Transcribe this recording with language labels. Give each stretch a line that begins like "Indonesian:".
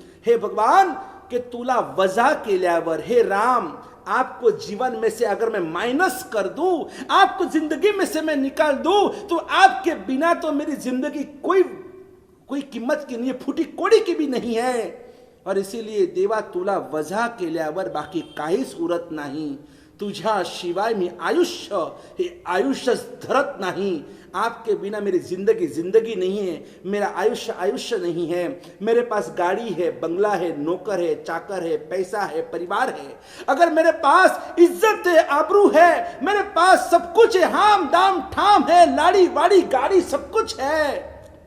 Marathi: हे भगवान कि तुला वजा केल्यावर,
Hindi: हे राम आपको जीवन में से अगर मैं माइनस कर दूं, आपको जिंदगी में से मैं निकाल दूं, तो आपके बिना तो मेरी जिंदगी कोई कीमत की नहीं है, फूटी कोड़ी की भी नहीं है।
Marathi: और इसीलिए देवा तुला वजा केल्यावर बाकी काहीच उरत नाही, तुझ्या शिवाय मी आयुष्य हे आयुष्यच धरत नाही।
Hindi: आपके बिना मेरी जिंदगी नहीं है, मेरा आयुष्य नहीं है। मेरे पास गाड़ी है, बंगला है, नौकर है, चाकर है, पैसा है, परिवार है, अगर मेरे पास इज्जत है, आबरू है, मेरे पास सब कुछ है, हाम दाम ठाम है, लाड़ी वाड़ी गाड़ी सब कुछ है,